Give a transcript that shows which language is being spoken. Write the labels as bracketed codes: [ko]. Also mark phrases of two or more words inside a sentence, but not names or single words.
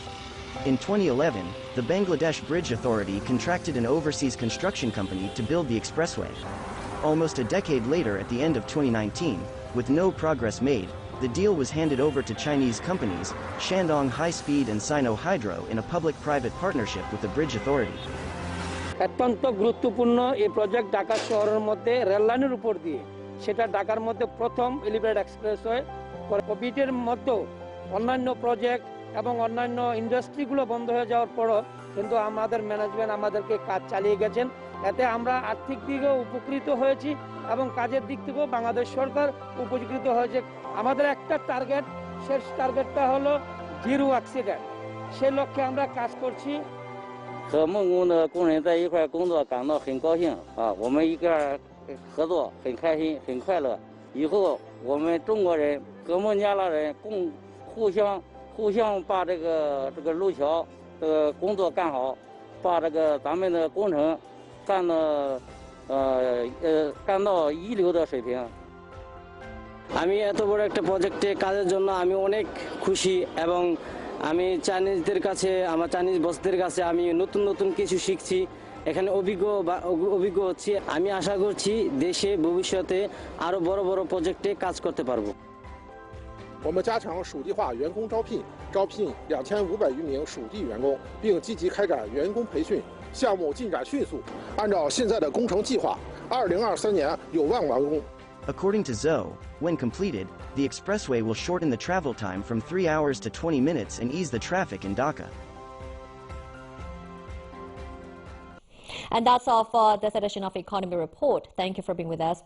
[en] In 2011, the Bangladesh Bridge Authority contracted an overseas construction company to build the expressway. Almost a decade later, at the end of 2019, with no progress made, the deal was handed over to Chinese companies, Shandong High Speed and Sino Hydro, in a public-private partnership with the Bridge Authority. [bn] অত্যন্ত গুরুত্বপূর্ণ এই প্রজেক্ট ঢাকা শহরের মধ্যে রেল লাইনের উপর দিয়ে, সেটা ঢাকার মধ্যে প্রথম এলিভেটেড এক্সপ্রেসওয়ে। কোভিডের মধ্যে অন্যান্য প্রজেক্ট এবং অন্যান্য ইন্ডাস্ট্রিগুলো বন্ধ হয়ে যাওয়ার পরও কিন্তু আমাদের ম্যানেজমেন্ট আমাদেরকে কাজ চালিয়ে গেছেন। এতে আমরা আর্থিক দিকেও উপকৃত হয়েছি এবং কাজের দিক থেকেও বাংলাদেশ সরকার উপকৃত হয়েছে। আমাদের একটা টার্গেট, শেষ টার্গেটটা হলো জিরো অ্যাক্সিডেন্ট। সেই লক্ষ্যে আমরা কাজ করছি। [zh] 和梦工的工人在一块工作感到很高兴啊！我们一块合作很开心很快乐。以后我们中国人和孟加拉人互相把这个路桥工作干好，把咱们的工程干到一流的水平。 [bn] আমি এত বড় একটা প্রজেক্টে কাজের জন্য আমি অনেক খুশি এবং আমি চাইনিজদের কাছে, আমার চাইনিজ বসদের কাছে আমি নতুন নতুন কিছু শিখছি, এখানে অভিজ্ঞ হচ্ছি। আমি আশা করছি দেশে ভবিষ্যতে আরো বড় বড় প্রজেক্টে কাজ করতে পারবো। [zh] 我们加强属地化员工招聘2500余名属地员工，并积极开展员工培训，项目进展迅速，按照现在的工程计划，2023年有望完工。 [en] According to Zhou, when completed, the expressway will shorten the travel time from 3 hours to 20 minutes and ease the traffic in Dhaka. And that's all for this edition of Economy Report. Thank you for being with us.